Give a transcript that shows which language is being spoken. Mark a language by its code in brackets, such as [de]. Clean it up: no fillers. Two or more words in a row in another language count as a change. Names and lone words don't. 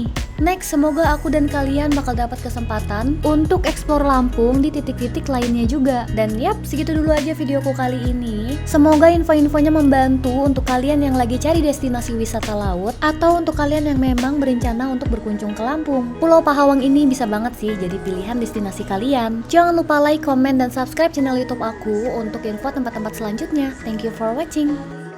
[id] Next, semoga aku dan kalian bakal dapat kesempatan untuk explore Lampung di titik-titik lainnya juga. Dan yap, segitu dulu aja videoku kali ini. Semoga info-infonya membantu untuk kalian yang lagi cari destinasi wisata laut atau untuk kalian yang memang berencana untuk berkunjung ke Lampung. Pulau Pahawang ini bisa banget sih jadi pilihan destinasi kalian. Jangan lupa [en] like, comment, [id] dan subscribe channel YouTube aku untuk info tempat-tempat selanjutnya. [en] Thank you for watching.